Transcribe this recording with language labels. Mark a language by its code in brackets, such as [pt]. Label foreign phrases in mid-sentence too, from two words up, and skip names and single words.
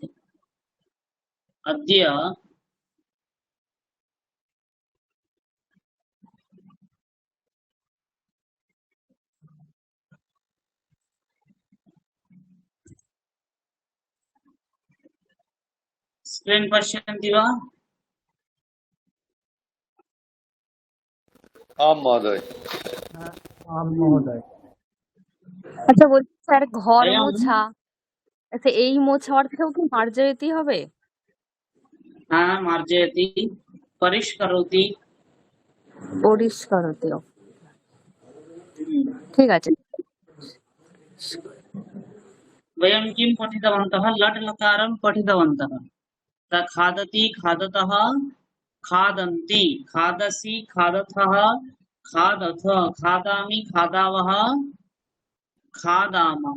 [sa] अद्य स्क्रीन् पश्यन्ति वा? आं महोदय। आं महोदय। [bn] আচ্ছা বলছি স্যার, ঘর [sa] अयं [bn] মোছা, আচ্ছা এই মোছা অর্থেও কি মার্জয়তি হবে? [sa] मार्जयति, परिष्करोति। [bn] পরিষ্কারতি। ঠিক আছে। [sa] वयं किं पठितवन्तः? लट् लकारं पठितवन्तः। खादति, खादतः, खादन्ति, खादसि, खादथः, खादथ, खादामि, खादावः, खादामः।